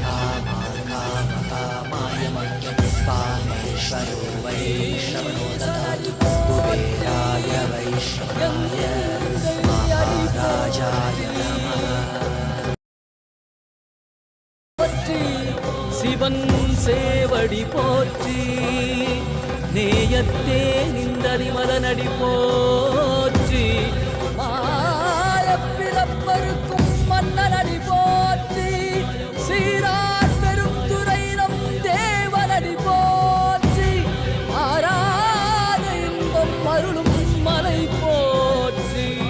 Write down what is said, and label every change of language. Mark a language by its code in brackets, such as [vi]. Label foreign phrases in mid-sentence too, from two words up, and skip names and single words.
[sa] कामाय मह्यं कामेश्वरो वै श्रवणो ददातु कुबेराय वैश्रवणाय महाराजाय नमः. [ta] சிவன் சேவடி போற்றி, நேயத்தே நின்றடி மதனடி போற்றி, மாயப்பிறப்பருக்கும் மன்னனடி போற்றி, சீரார் பெருந்துரை நம் தேவனடி போற்றி, ஆராத இன்பம் அருளும் மலை போற்றி.